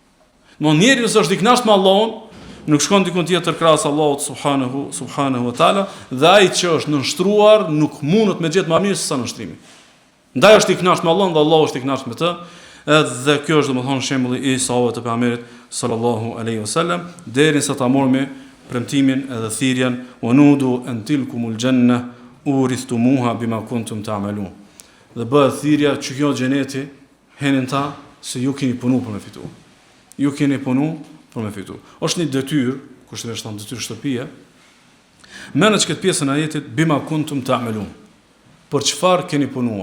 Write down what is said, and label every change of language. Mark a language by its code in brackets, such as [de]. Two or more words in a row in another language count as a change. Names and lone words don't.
[sq] Njeri nëse është i kënaqsh me Allahun, nuk shkon dikun tjetër krahas Allahut [ar] سبحانه وتعالى, [sq] dhe ai që është nënshtruar nuk mundet me gjetë më mirë se sa nënshtrimi. Ndaj është i kënaqur me Allahun dhe Allahu është i kënaqur me të. Edhe kjo është domethënë shembulli i sahabëve të pejgamberit [ar] صلى الله عليه وسلم, [sq] derisa ta mormi premtimin edhe thirrjen [ar] نودوا أن تلكم الجنة أورثتموها بما كنتم تعملون. [sq] Dhe bëhet thirrja që kjo xheneti henin ta se ju keni punu për me fitu. Ju keni punu për me fitu. Është një detyrë, kushtimisht thonë detyrë shtëpie. Merrni këtë pjesën e ajetit [ar] بما كنتم تعملون. [sq] Për çfarë keni punuar?